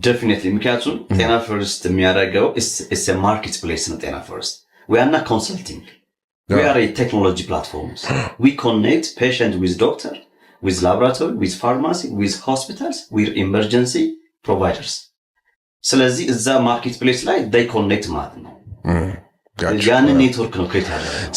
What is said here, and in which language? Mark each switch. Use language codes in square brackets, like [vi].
[en] ዴፊኒትሊ። [am] ምክንያቱም ጤና ፈርስት የሚያደርገው [en] ኢትስ ኤ ማርኬት ፕሌስ [am] ነው። [en] ጤና ፈርስት we are not consulting, we are a technology platforms. We connect patient with doctor, with laboratory, with pharmacy, with hospitals, with emergency providers. [am] ስለዚህ እዛ ማርኬት ፕሌስ ላይ [en] they connect [am] ማለት ነው። ያንን ኔትወርክ ነው ክሬት ያደረገው።